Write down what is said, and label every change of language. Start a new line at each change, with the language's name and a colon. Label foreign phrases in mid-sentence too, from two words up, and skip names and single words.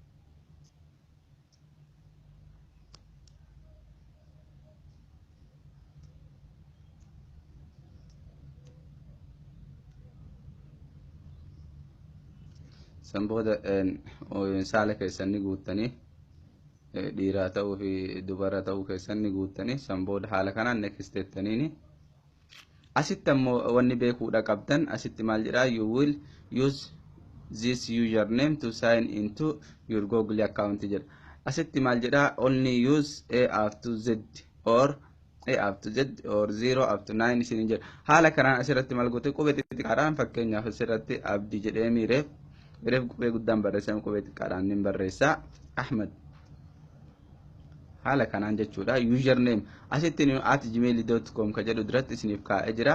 Oromo: San booda saala keessan ni guuttanii dhiiraa ta'uu fi dubara ta'uu keessan ni guuttanii san booda haala kanaan next jettaniini. Asitti ammoo wanni beekuudha qabdan asitti maal jedhaa
English: you will use this username to sign into your Google account
Oromo: jedha. Asitti maal jedhaa
English: only use A up to Z or A up to Z or 0 up to 9
Oromo: isin jedha. Haala kanaan asirratti maal goote qubee xixiqqaadhaan fakkeenyaaf asirratti abdii jedhee miireef qubee guddaan barreessame qubee xixiqqaadhaan nin barreessaa Ahmed. Haala kanaan jechuudha. Username asitti nu @gmail.com ka jedhu duratti isiniif kaa'ee jira.